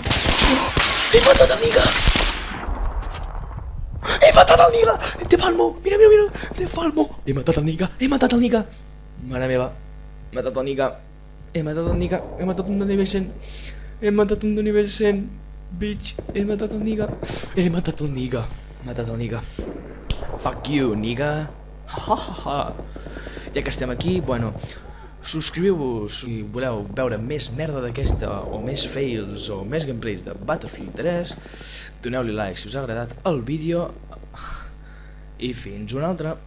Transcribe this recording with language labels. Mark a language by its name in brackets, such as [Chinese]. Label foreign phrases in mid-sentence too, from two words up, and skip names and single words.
[Catalan] He matat el Niga! De Falmo, mira, de Falmo. He matat el Niga. Mare meva, he matat el Niga. He matat un de nivell 100. Bitch, he matat el Niga. [English] Fuck you, [Catalan] Niga. Ja que estem aquí, bueno, subscriviu-vos si voleu veure més merda d'aquesta, o més fails, o més gameplays de Battlefield 3. Doneu-li like si us ha agradat el vídeo. I fins una altra.